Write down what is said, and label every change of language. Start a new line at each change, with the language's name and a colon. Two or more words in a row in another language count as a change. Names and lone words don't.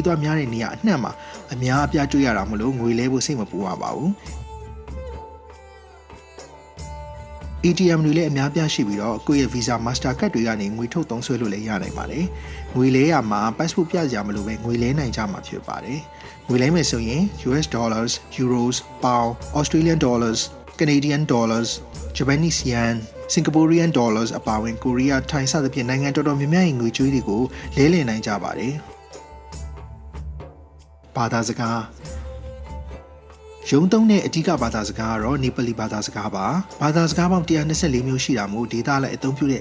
Burmese: သွားများတဲ့နေရာအနှံ့မှာအများအပြားတွေ့ရတာမလို့ငွေလဲဖို့စိတ်မပူပါဘူး။ ATM တွေလည်းအများပြားရှိပြီးတော့ကိုယ့်ရဲ့ Visa Mastercard တွေကနေငွေထုတ်သုံးစွဲလို့လည်းရနိုင်ပါတယ်။ငွေလဲရမှာ passport ပြစရာမလိုပဲငွေလဲနိုင်ကြမှာဖြစ်ပါတယ်။ငွေလဲမယ်ဆိုရင်
English: US dollars, euros, pound, Australian dollars, Canadian dollars, Japanese yen, Singaporean dollars
Burmese: အပါအဝင်ကိုရီးယား ထိုင်းစသဖြင့်နိုင်ငံတော်တော်များများရဲ့ငွေကြေးတွေကိုလဲလှယ်နိုင်ကြပါတယ်။ ဘာသာစကားရုံးသုံးတဲ့အဓိကဘာသာစကားကတော့နေပါလီဘာသာစကားပါဘာသာစကားပေါင်း124မျိုးရှိတာမို့ဒေသအလိုက်အသုံးပြုတဲ့